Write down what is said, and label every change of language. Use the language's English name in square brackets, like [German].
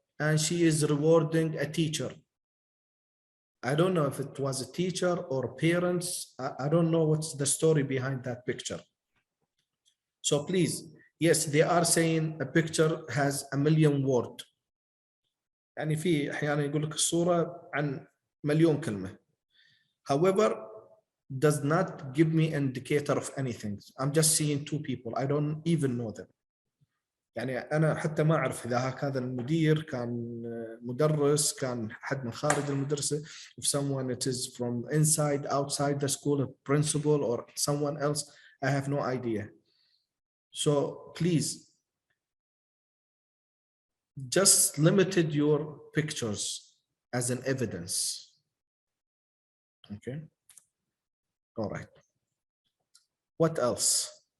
[English] and she is rewarding a teacher. I don't know if it was a teacher or parents. I don't know what's the story behind that picture. So please, yes, they are saying a picture has a million word. [Arabic] يعني في أحيانا يقول لك الصورة عن مليون كلمة. [English] However, does not give me indicator of anything. I'm just seeing two people. I don't even know them. [Arabic] يعني أنا حتى ما أعرف إذا هذا المدير كان مدرس كان حد من خارج المدرسة. [English] If someone it is from inside, outside the school, a principal or someone else, I have no idea. So please, just limited your pictures as an evidence. Okay. All right. What else?